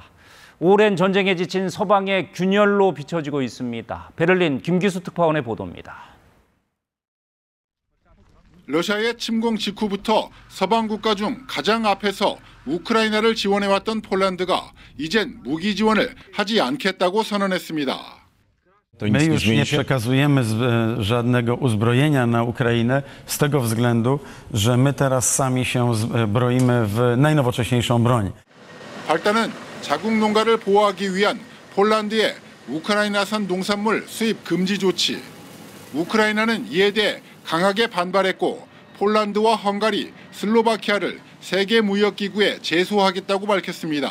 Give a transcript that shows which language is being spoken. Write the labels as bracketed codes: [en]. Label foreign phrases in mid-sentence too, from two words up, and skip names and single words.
[ko] 오랜 전쟁에 지친 서방의 균열로 비춰지고 있습니다. 베를린 김기수 특파원의 보도입니다. 러시아의 침공 직후부터 서방 국가 중 가장 앞에서 우크라이나를 지원해왔던 폴란드가 이젠 무기 지원을 하지 않겠다고 선언했습니다. [pl] My już nie przekazujemy żadnego uzbrojenia na Ukrainę z tego względu, że my teraz sami się broimy w najnowocześniejszą broń. [ko] 발단은 자국 농가를 보호하기 위한 폴란드의 우크라이나산 농산물 수입 금지 조치. 우크라이나는 이에 대해 강하게 반발했고 폴란드와 헝가리, 슬로바키아를 세계무역기구에 제소하겠다고 밝혔습니다.